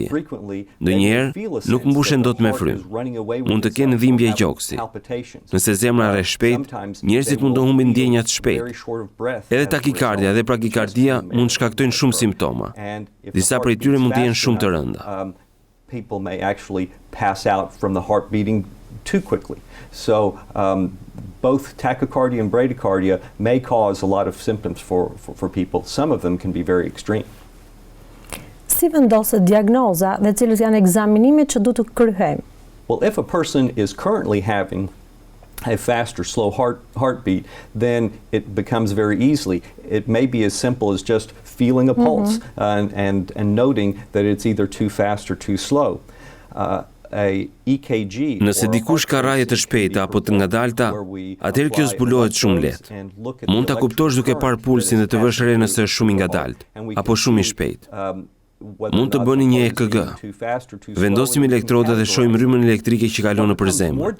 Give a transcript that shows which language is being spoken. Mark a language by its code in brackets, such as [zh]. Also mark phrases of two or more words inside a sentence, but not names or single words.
[sq] Ndonjëherë nuk mbushen dot me frym. Mund të kenë dhimbje gjoksi. Nëse zemra rre shpejt, njerëzit mund të humbin ndjenjat shpejt. Edhe takikardia dhe brakikardia mund të shkaktojnë shumë simptoma. Disa prej tyre mund të jenë shumë të rënda. [en] People may actually pass out from the heart beating too quickly. So both tachycardia and bradycardia may cause a lot of symptoms for people. Some of them can be very extreme. [sq] Si vendoset diagnoza dhe cilët janë ekzaminimet që duhet të kryhejmë? [en] Well, if a person is currently having a fast or slow heartbeat, then it becomes very easily. It may be as simple as just feeling a pulse and noting that it's either too fast or too slow. [sq] Nëse dikush ka raje të shpejta apo të ngadalta, atëherë kjo zbulohet shumë lehtë. Mund ta kuptosh duke parë pulsin dhe të vësh re nëse është shumë i ngadalt apo shumë i shpejt. Mund të bëni një EKG. Vendosim elektroda dhe shohim rrymën elektrike që kalon nëpër zemër.